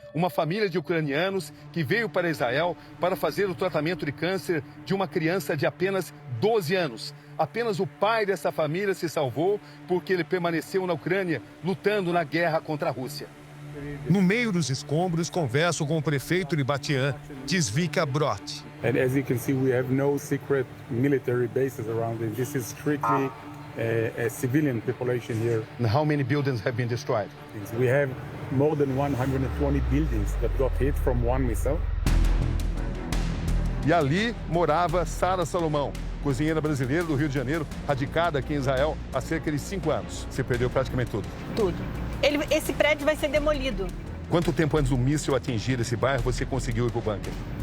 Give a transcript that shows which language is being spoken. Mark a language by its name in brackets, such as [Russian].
[Portuguese] Uma família de ucranianos que veio para Israel para fazer o tratamento de câncer de uma criança de apenas 12 anos. Apenas o pai dessa família se salvou porque ele permaneceu na Ucrânia lutando na guerra contra a Rússia. No meio dos escombros, converso com o prefeito de Bat Yam, Tzvika Brot. [English] And as you can see, we have no secret military bases around it. This is strictly a civilian population here. And how many buildings have been destroyed? We have more than 120 buildings that got hit from one missile. [Portuguese] E ali morava Sara Salomão, cozinheira brasileira do Rio de Janeiro, radicada aqui em Israel há cerca de 5 anos. Você perdeu praticamente tudo. Tudo. Esse prédio vai ser demolido. Quanto tempo antes do míssil atingir esse bairro você conseguiu ir para o bunker?